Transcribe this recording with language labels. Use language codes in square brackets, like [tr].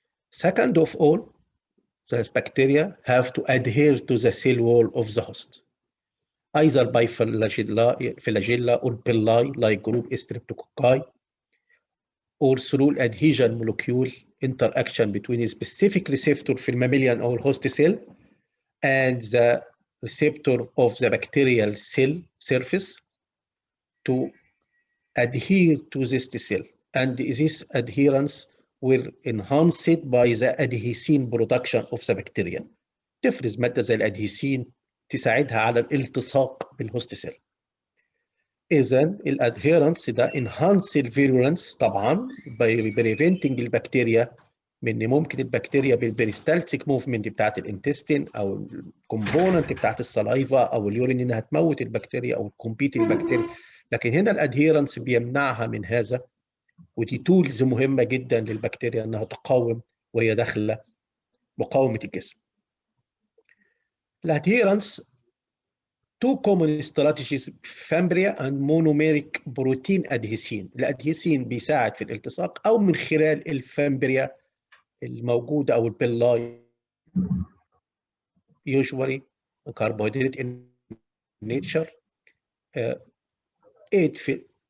[en] Second of all, the bacteria have to adhere to the cell wall of the host, either by flagella or villi like group Streptococci, or through adhesion molecule interaction between a specific receptor في mammalian or host cell and the receptor of the bacterial cell surface to adhere to this cell. And this adherence were enhanced by the adhesin production of the bacteria. [ar] تفرز مادة زي الادهيسين تساعدها على الالتصاق بالهوست سيل. إذا الادهيرنس ده enhance الفيرولنس طبعا [en] by preventing [ar] البكتيريا من ممكن البكتيريا بالبريستالتيك موفمنت بتاعت الانتستين او الكومبوننت بتاعت السلايفا او اليورين انها تموت البكتيريا او تكمبيت البكتيريا. لكن هنا الادهيرنس بيمنعها من هذا، ودي تولز مهمه جدا للبكتيريا انها تقاوم وهي داخله مقاومه الجسم. [en] الادهيرنس two common strategies fimbriae and monomeric protein adhesin. [ar] الادهيسين بيساعد في الالتصاق او من خلال الفامبريا الموجوده او البيلاي [en] usually carbohydrate in nature [ar] 8 في